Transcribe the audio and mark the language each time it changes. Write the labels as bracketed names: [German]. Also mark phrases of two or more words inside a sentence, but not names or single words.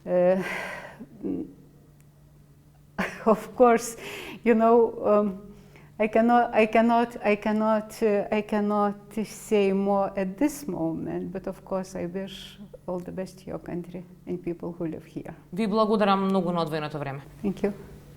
[English] Of course, I cannot say more at this moment, but of course I wish all the best to your country and people who live here. [Macedonian] Ви благодарам многу на одвоеното време. [English] Thank you.